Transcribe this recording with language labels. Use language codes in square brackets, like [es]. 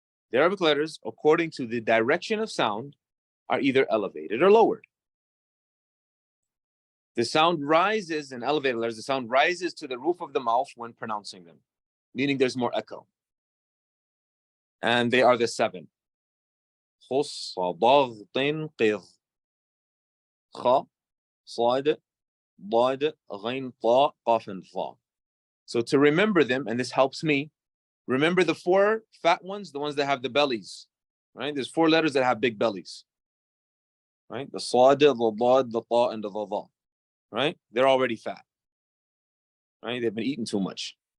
[en] The Arabic letters, according to the direction of sound, are either elevated or lowered. The sound rises in elevated letters, the sound rises to the roof of the mouth when pronouncing them, meaning there's more echo. And they are the 7. [ar] خص ضغط قض خ صاد ضاد غين طاء قاف ظا. [en] So to remember them, and this helps me, remember the 4 fat ones, the ones that have the bellies, right? There's 4 letters that have big bellies, right? The صاد, the ضاد, the طاء, and the ظا, right? They're already fat, right? They've been eating too much.